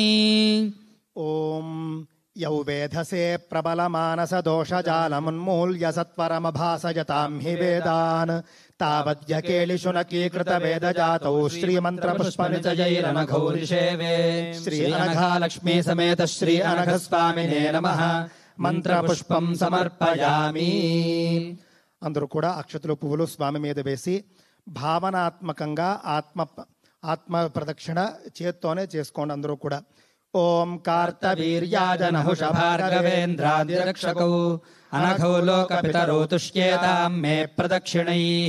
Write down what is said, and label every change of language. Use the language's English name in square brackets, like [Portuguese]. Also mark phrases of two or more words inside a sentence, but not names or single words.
[Sanskrit] ॐ यौ वेधसे प्रबलमानसदोषजालमुन्मूल्य सत्वरमभासयतां हि वेदान् तावद्यकेलिशुनकीकृतवेदजातौ श्रीमन्त्रपुष्पनिचयैरनघौरिषेवे श्री अनघालक्ष्मी समेत श्री अनघस्वामिने नमः మంత్రపుష్పం సమర్పయామి. [Telugu] అందరూ కూడా అక్షతలు పువ్వులు స్వామి మీద వేసి భావనాత్మకంగా ఆత్మ ప్రదక్షిణ చేత్తోనే చేసుకోండి. అందరూ కూడా [Sanskrit] ఓం కార్తవీర్యాయ నహుష భార్గవేంద్రాదిరక్షకౌ అనఘౌ లోకపితరౌ తుష్యేతాం మే ప్రదక్షిణైః.